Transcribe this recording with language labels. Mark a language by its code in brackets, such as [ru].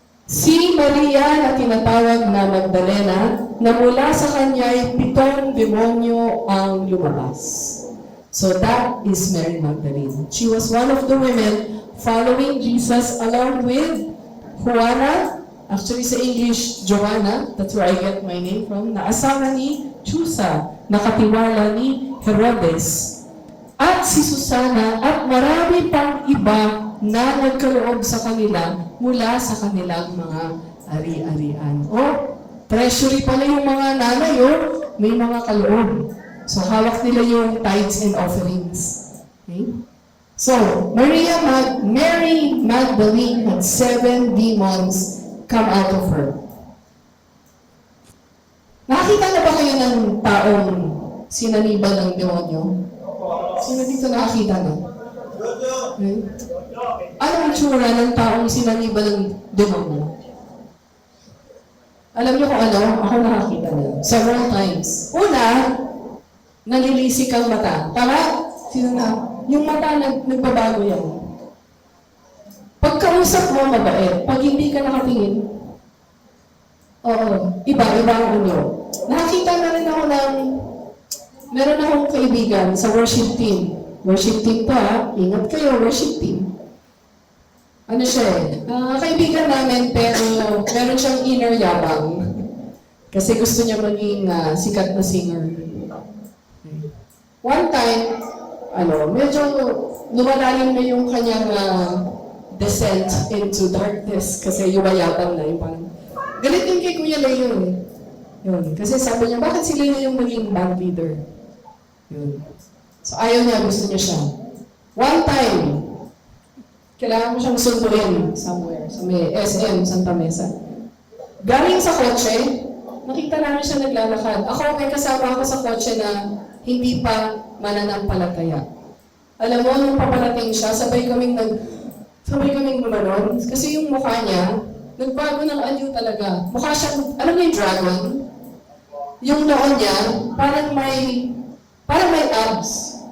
[tl] Si Maria na tinatawag na Magdalena, na mula sa kanya ay 7 demonyo ang lumabas. [en] So that is Mary Magdalene. She was one of the women following Jesus along with [tl] Juana, actually sa English, Joanna, [en] that's where I get my name from, [tl] na asawa ni Chusa, nakatiwala ni Herodes, at si Susana, at marami pang iba na nagkaloob sa kanila mula sa kanilang mga ari-arian. Treasury pala yung mga nanay, may mga kaloob. So, hawak nila yung [en] tithes and offerings. [tl] Okay? [en] So, Mary Magdalene had 7 demons come out of her. [tl] Nakakita na ba kayo ng taong sinaniban ng demonyo? Sino dito nakakita na? Okay. Anong itsura ng taong sinaniban ng demonyo? Alam niyo kung ano? Ako nakakita na. Several times. Una, nalilisik ang mata. Tama? Sino na? Yung mata nagbabago yan. Pagkausap mo, mabait. Pag hindi ka nakatingin, iba ang unyo. Nakakita na rin ako ng meron akong kaibigan sa worship team. Worship team to ingat kayo, worship team. Ano siya kaibigan namin pero meron siyang inner yabang. Kasi gusto niya maging sikat na singer. One time, medyo lumalalim na yung kanyang [en] descent into darkness [tl] kasi yumayabang na yung parang galit yung kay Kuya Leo Yun. Kasi sabi niya, bakit sila yung maging band leader? Yun. So ayaw niya, gusto niya siya. One time, kailangan mo siyang sunduin somewhere, sa may SM, Santa Mesa. Galing sa kotse, nakita namin siya naglalakad. Ako, may kasama ako sa kotse na hindi pa mananampalataya. Alam mo, nung paparating siya, sabay kaming gumanon. Kasi yung mukha niya, nagbago ng anyo talaga. Mukha siyang, alam mo yung dragon? Yung noon niya, parang may abs.